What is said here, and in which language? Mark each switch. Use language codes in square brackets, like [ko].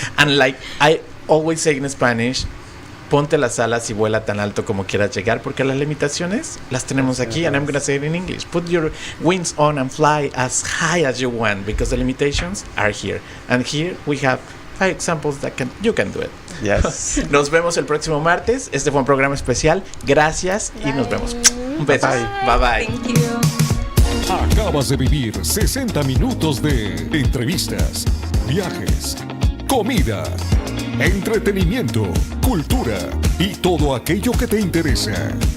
[en] And like I always say in Spanish, [es] ponte las alas y vuela tan alto como quieras llegar, porque las limitaciones las tenemos aquí. [en] And I'm gonna say it in English. Put your wings on and fly as high as you want, because the limitations are here. And here we have 5 examples that you can do it. Yes. [es] Nos vemos el próximo martes. Este fue un programa especial. Gracias y nos vemos. Un beso. Bye bye. [en] Thank you. [es] Acabas de vivir 60 minutos de entrevistas, viajes, comida, entretenimiento, cultura y todo aquello que te interesa.